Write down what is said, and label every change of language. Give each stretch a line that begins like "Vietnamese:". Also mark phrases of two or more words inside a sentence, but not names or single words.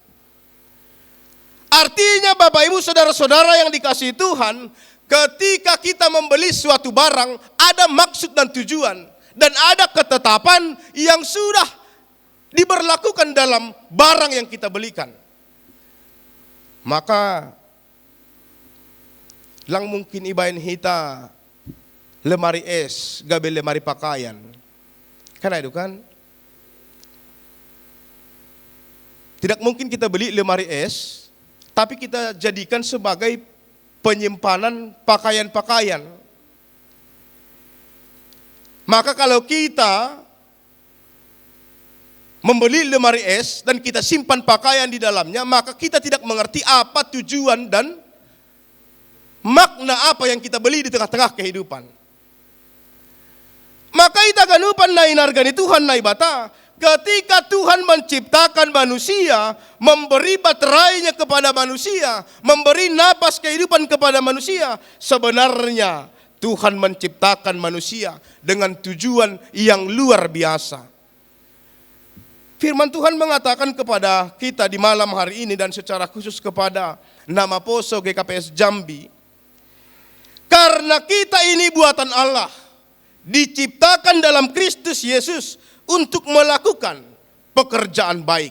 Indonesian: Artinya Bapak Ibu saudara-saudara yang dikasihi Tuhan, ketika kita membeli suatu barang, ada maksud dan tujuan. Dan ada ketetapan yang sudah diberlakukan dalam barang yang kita belikan.
Batak Simalungun: Maka lang mungkin ibain hita
Indonesian: lemari es,
Batak Simalungun: gabe
Indonesian: lemari pakaian. Karena itu kan tidak mungkin kita beli lemari es, tapi kita jadikan sebagai penyimpanan pakaian-pakaian. Maka kalau kita membeli lemari es dan kita simpan pakaian di dalamnya, maka kita tidak mengerti apa tujuan dan makna apa yang kita beli di tengah-tengah kehidupan.
Batak Simalungun: Maka ita ganupan na inargani Tuhan na ibata,
Indonesian: ketika Tuhan menciptakan manusia, memberi baterainya kepada manusia, memberi napas kehidupan kepada manusia, sebenarnya Tuhan menciptakan manusia dengan tujuan yang luar biasa. Firman Tuhan mengatakan kepada kita di malam hari ini dan secara khusus kepada nama Poso GKPS Jambi, karena kita ini buatan Allah, diciptakan dalam Kristus Yesus untuk melakukan pekerjaan baik.